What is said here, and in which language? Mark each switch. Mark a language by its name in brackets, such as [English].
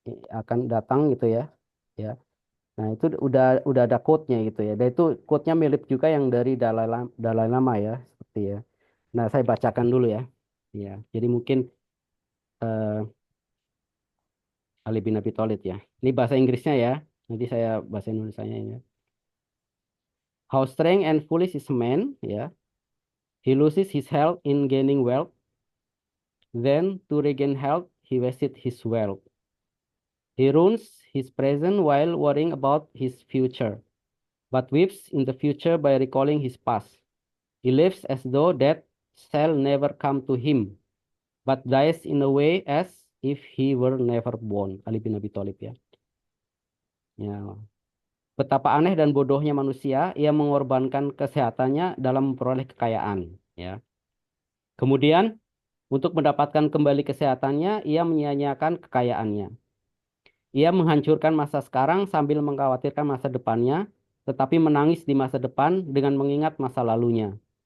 [Indonesian] akan datang gitu ya. Ya. Nah, itu udah ada quote-nya gitu ya. Dan itu quote-nya mirip juga yang dari Dalai Lama ya, seperti ya. Nah, saya bacakan dulu ya. Ya, jadi mungkin eh, Ali bin Abi Thalib ya. Ini bahasa Inggrisnya ya. Nanti saya bahasa Indonesianya ya. [English] How strong and foolish is man, ya. He loses his health in gaining wealth. Then to regain health, he wasted his wealth. He ruins his present while worrying about his future, but weeps in the future by recalling his past. He lives as though death shall never come to him, but dies in a way as if he were never born. [Indonesian] Ali bin Abi Thalib ya. Ya. Betapa aneh dan bodohnya manusia, ia mengorbankan kesehatannya dalam memperoleh kekayaan. Ya. Kemudian, untuk mendapatkan kembali kesehatannya, ia menyia-nyiakan kekayaannya. Ia menghancurkan masa sekarang sambil mengkhawatirkan masa depannya, tetapi menangis di masa depan dengan mengingat masa lalunya.